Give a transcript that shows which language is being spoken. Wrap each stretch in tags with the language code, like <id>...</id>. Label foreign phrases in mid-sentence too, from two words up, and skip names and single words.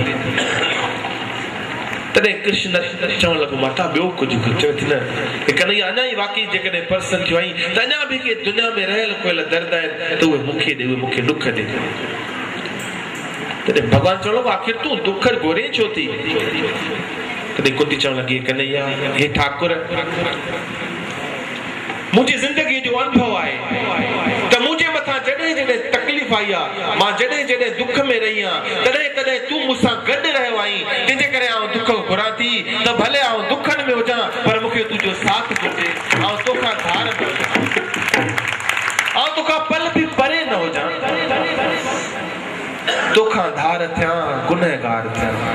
<sd>तॾहिं कृष्ण चवण लॻो माता ॿियो कुझु चवे थी न, कन्हैया अञा ई वाकई जेकॾहिं प्रसन्न थियो आहीं त अञा बि के दुनिया में रहियल कोयल दर्द आहिनि त उहे मूंखे ॾे, उहे मूंखे ॾुख ॾे। तॾहिं भॻवान चवण लॻो आख़िर तूं दुख घुरे छो थी। तॾहिं कुंती चवण लॻी कन्हैया हे ठाकुर मुंहिंजी ज़िंदगी जो अनुभव आहे त मुंहिंजे मथां जॾहिं जॾहिं तकलीफ़ आई आहे, मां जॾहिं जॾहिं दुख में रही आहियां तॾहिं तॾहिं तूं मूंसां गॾु रहियो आहीं, तंहिंजे करे आउं दुख घुरां थी त भले आउं दुखनि में हुजां पर मूंखे तुंहिंजो साथ घुरिजे, आउं तोखां धार न हुजां, आउं तोखां पल बि परे न हुजां, तोखां धार थियां गुनहगार थियां।</sd>